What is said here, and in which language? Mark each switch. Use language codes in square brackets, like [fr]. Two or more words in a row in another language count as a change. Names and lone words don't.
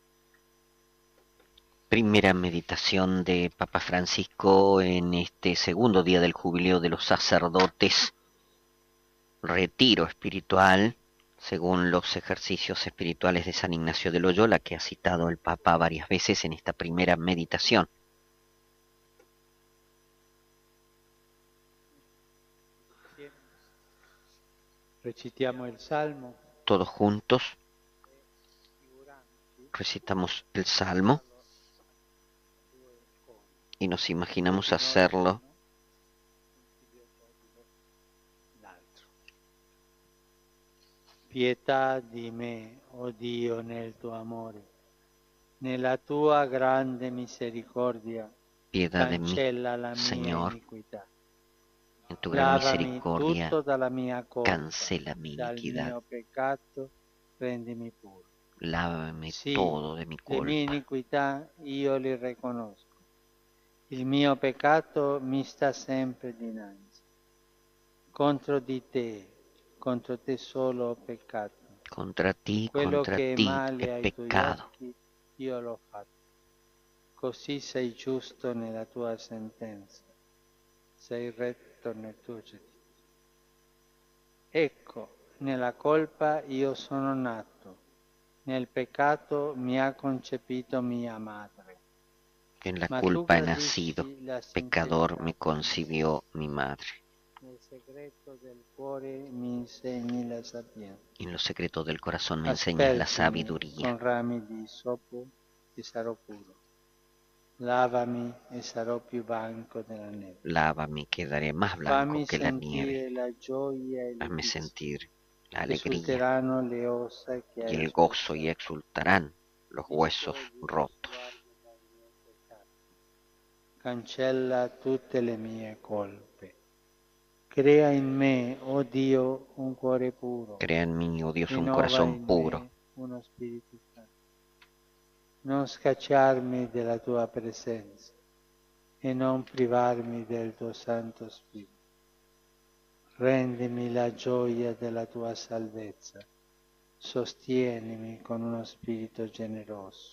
[es] Primera meditación de Papa Francisco en este segundo día del jubileo de los sacerdotes, retiro espiritual, según los ejercicios espirituales de San Ignacio de Loyola, que ha citado el Papa varias veces en esta primera meditación. [it] Recitiamo il Salmo. [es] Todos juntos recitamos el Salmo y nos imaginamos hacerlo [it] Pietà di me, oh Dio, nel tuo amore, nella tua grande misericordia, [es] piedad de mí, [it] cancella la mia [es] Señor, [it] iniquità. [es] en tu gran [it] Lavami [es] misericordia, [it] tutto dalla mia colpa, [es] cancela mi [it] dal [es] iniquidad, [it] mio peccato, rendimi puro. [es] lávame [it] Sì, [es] todo de mi [it] le mie [es] culpa. [it] iniquità io li riconosco. Il mio peccato mi sta sempre dinanzi. Contro te solo ho peccato. [es] Contra ti [it] Quello che è [es] he [it] male ai tuoi [es] pecado. [it] occhi, io l'ho fatto. Così sei giusto nella tua sentenza, sei retto nel tuo giudizio. Ecco, nella colpa io sono nato, nel peccato mi ha concepito mia madre. [es] En la [it] Ma tu [es] culpa he [it] gradisci [es] nacido, [it] la [es] pecador [it] sincerità [es] me concibió mi madre. [it] nel segreto del cuore mi insegni la sapienza. [es] En lo secreto del corazón me enseñas la [it] Aspergimi [es] sabiduría. [it] con rami di isopo e sarò puro. Lavami e sarò più bianco della neve. [es] Lávame, quedaré más blanco [it] Fammi [es] que la nieve. [it] sentire la gioia e le [es] Hazme [it] vizia, [es] sentir la [it] che [es] alegría [it] susciteranno le ossa che [es] y [it] hai [es] el gozo, y [it] spezzato. [es] exultarán los huesos [it] Disciogli [es] rotos. [it] lo sguardo dai miei peccati. Cancella tutte le mie colpe. Crea in me, oh Dio, un cuore puro. [es] Crea en mí, oh Dios, un [it] Rinnova [es] corazón [it] in [es] puro. [it] me uno spirito santo. Non scacciarmi della tua presenza e non privarmi del tuo Santo Spirito. Rendimi la gioia della tua salvezza, sostienimi con uno spirito generoso.